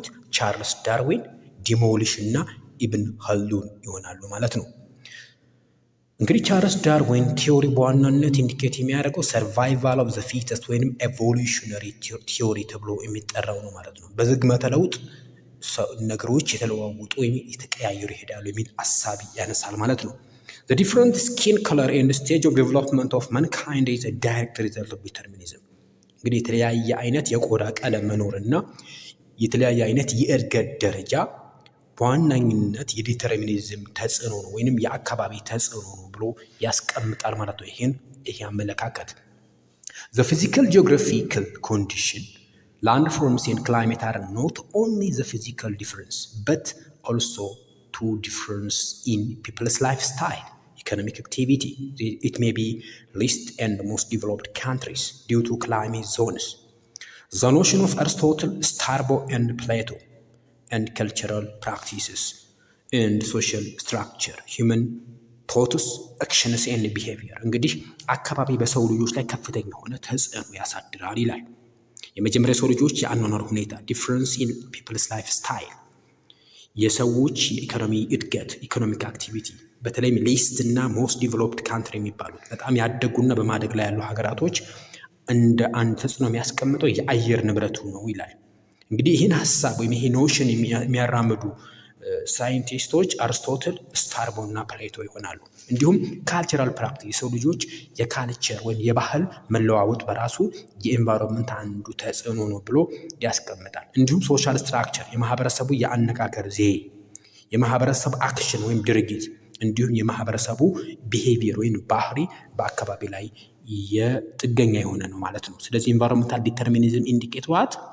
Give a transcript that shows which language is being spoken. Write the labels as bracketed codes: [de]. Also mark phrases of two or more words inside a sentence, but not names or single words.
[am] ቻርልስ ዳርዊን፣ ዲሞሊሽ እና ኢብን ኸልዱን ይሆናሉ ማለት ነው። እንግዲህ ቻርልስ ዳርዊን ቲዮሪ በዋናነት ኢንዲኬት የሚያደርገው [en] survival of the fittest [am] ወይም [en] evolutionary theory [am] ተብሎ የሚጠራው ነው ማለት ነው። በዝግመተ ለውጥ ነገሮች የተለዋወጡ ወይም የተቀያየሩ ይሄዳሉ የሚል ሀሳብ ያነሳል ማለት ነው። [en] The different skin color and stage of development of mankind is a direct result of determinism. [am] እንግዲህ የተለያየ አይነት የቆዳ ቀለም መኖርና የተለያየ አይነት የእድገት ደረጃ በዋናኝነት የዲተርሚኒዝም ተጽዕኖ ነው ወይንም የአካባቢ ተጽዕኖ ነው ብሎ ያስቀምጣል ማለት ነው። ይሄ አመለካከት [en] The physical geographical condition, landforms and climate are not only the physical difference but also two difference in people's lifestyle, economic activity. It may be least and most developed countries due to climate zones. The notion of Aristotle, Strabo and Plato and cultural practices and social structure, human thoughts, actions and behavior. [am] እንግዲህ አካባቢ በሰው ልጆች ላይ ከፍተኛ የሆነ ተጽዕኖ ያሳድራል ይላል። የመጀመሪያ ሰው ልጆች የአኗኗር ሁኔታ [en] difference in people's lifestyle፣ [am] የሰዎች የኢኮኖሚ እድገት [en] economic activity፣ [am] በተለይም ሊስት እና [en] most developed country [am] የሚባሉት በጣም ያደጉና በማደግ ላይ ያሉ ሀገራቶች እንደ አንድ ተጽዕኖ የሚያስቀምጠው የአየር ንብረቱ ነው ይላል። እንግዲህ ይህን ሀሳብ ወይም ይሄ ኖሽን የሚያራምዱ ሳይንቲስቶች አርስቶትል፣ ስታርቦ እና ፕሌቶ ይሆናሉ። እንዲሁም [en] cultural practice [am] የሰው ልጆች የካልቸር ወይም የባህል መለዋወጥ በራሱ የኤንቫይሮንመንት አንዱ ተጽዕኖ ነው ብሎ ያስቀምጣል። እንዲሁም [en] social structure [am] የማህበረሰቡ የአነጋገር ዘዬ፣ የማህበረሰብ አክሽን ወይም ድርጊት፣ እንዲሁም የማህበረሰቡ ቢሄቪየር ወይም ባህሪ በአካባቢ ላይ የጥገኛ የሆነ ነው ማለት ነው። ስለዚህ [en] environmental determinism indicate what